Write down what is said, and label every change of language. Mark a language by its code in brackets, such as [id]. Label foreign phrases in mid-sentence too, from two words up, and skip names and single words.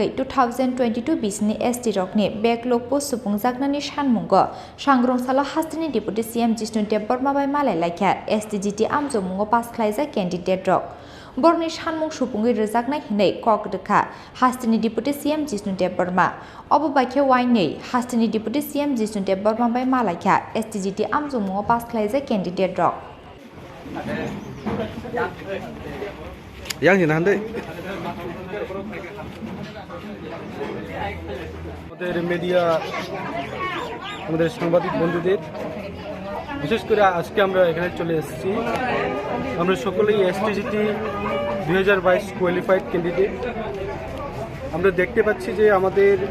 [trp] 2022 bisni ST Rokni [en] backlog post [trp] Supungjaknani Sanmungo Sangrongsaala Hastini Dy.CM Jishnu Debbarma by Malaikha STGT Sanmungo pass khlaijak candidate rok borni Sanmung Supungi rijaknai hinui kokdekha Hastini Dy.CM Jishnu Debbarma obo baikhe wainei Hastini Dy.CM Jishnu Debbarma by Malaikha STGT Sanmungo pass khlaijak candidate rok yang hinandai [bn] আমাদের মিডিয়া আমাদের সাংবাদিক বন্ধুদের বিশেষ করে আজকে আমরা এখানে চলে এসেছি আমরা সকলেই এসটিজিটি 2022 [en] qualified candidate [bn] আমরা দেখতে পাচ্ছি যে আমাদের